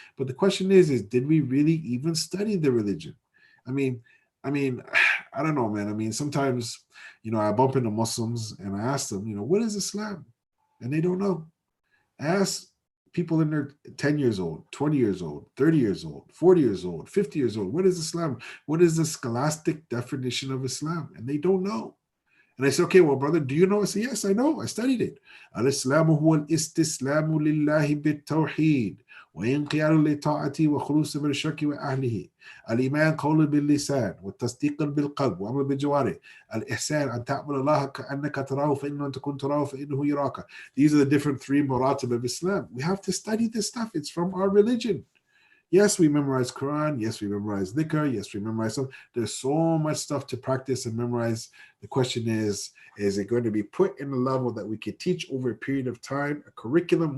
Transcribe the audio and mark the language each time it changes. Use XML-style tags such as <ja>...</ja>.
<en>But the question is did we really even study the religion? I mean, I don't know, man. I mean, sometimes, you know, I bump into Muslims and I ask them, you know, what is Islam? And they don't know. I ask people in their 10 years old, 20 years old, 30 years old, 40 years old, 50 years old. What is Islam? What is the scholastic definition of Islam? And they don't know. And I say, okay, well, brother, do you know? I say, yes, I know. I studied it.</en> <ar>Al-Islamu huwa al-istislamu lillahi bit-tawheed وإنقياد لطاعته وخلوص من الشرك وأهله الإيمان قول باللسان والتصديق بالقلب وعمل بالجوارح الإحسان أن تعبد الله كأنك تراه فإن لم تكن تراه فإنه يراك.</ar> <en>These are the different three maratib of Islam. We have to study this stuff. It's from our religion. Yes, we memorize Quran. Yes, we memorize dhikr. Yes, we memorize some. There's so much stuff to practice and memorize. The question is it going to be put in a level that we can teach over a period of time? A curriculum.</en>